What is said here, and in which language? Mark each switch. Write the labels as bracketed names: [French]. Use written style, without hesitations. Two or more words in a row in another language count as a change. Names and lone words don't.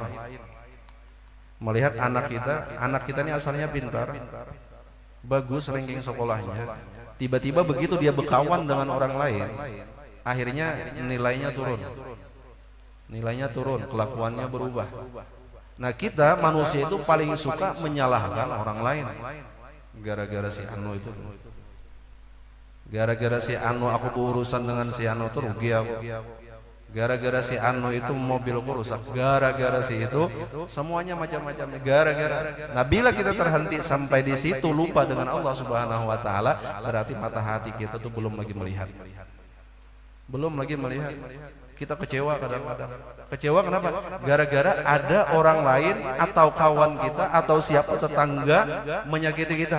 [Indonesian] Melihat anak kita ini asalnya pintar, bagus ranking sekolahnya, tiba-tiba begitu dia berkawan dengan orang lain, akhirnya nilainya turun, kelakuannya berubah. Nah, kita manusia itu paling suka menyalahkan orang lain. Gara-gara si anu itu, gara-gara si anu aku berurusan dengan si anu tuh rugi aku. Gara-gara si anu itu mobilku rusak, gara-gara si itu semuanya macam-macam, gara-gara. Nah, bila kita terhenti sampai di situ lupa dengan Allah [Arabic] سبحانه وتعالى, [Indonesian] berarti mata hati kita tuh belum lagi melihat. Kita kecewa kadang-kadang. Kecewa kenapa? Gara-gara ada orang lain atau kawan kita atau siapa tetangga menyakiti kita.